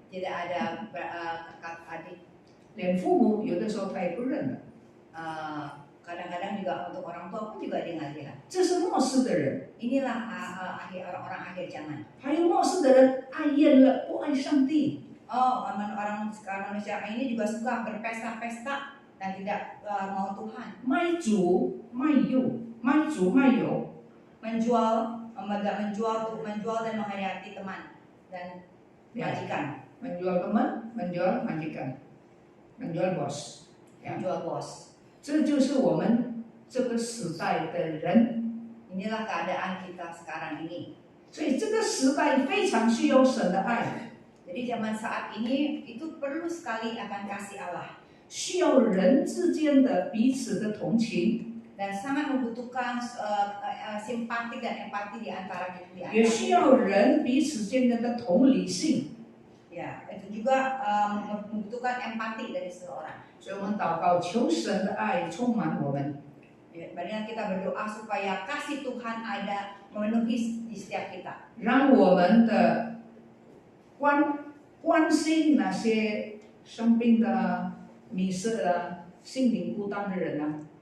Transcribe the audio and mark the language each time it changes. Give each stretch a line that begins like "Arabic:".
Indonesian: tidak ada kakak adik.
Chinese: 连父母有的时候他也不认了。
Indonesian: Kadang-kadang juga untuk orang tua pun juga dia nggak lihat.
Chinese: 这是末世的人，
Indonesian: Inilah orang-orang akhir zaman.
Chinese: 还有末世的人爱厌了，不爱上帝。
Indonesian: Orang sekarang manusia ini juga suka berpesta-pesta dan tidak mau Tuhan.
Chinese: 卖主卖友，卖主卖友，
Indonesian: Menjual dan menghayati teman dan majikan. menjual teman，menjual majikan，menjual bos， Menjual bos.
Chinese: 这就是我们这个时代的人。
Indonesian: Inilah keadaan kita sekarang ini.
Chinese: 所以这个时代非常需要神的爱，
Indonesian: Jadi zaman saat ini itu perlu sekali akan kasih Allah
Chinese: 需要人之间的彼此的同情，
Indonesian: dan sangat membutuhkan simpati dan empati di antara kita.
Chinese: 也需要人彼此间的同理性。
Indonesian: Ya, itu juga membutuhkan empati dari seseorang.
Chinese: 所以我们祷告，求神的爱充满我们，
Indonesian: Marilah kita berdoa supaya kasih Tuhan ada memenuhi di setiap kita.
Chinese: 让我们的关心那些生病的、迷失的、心灵孤单的人啊，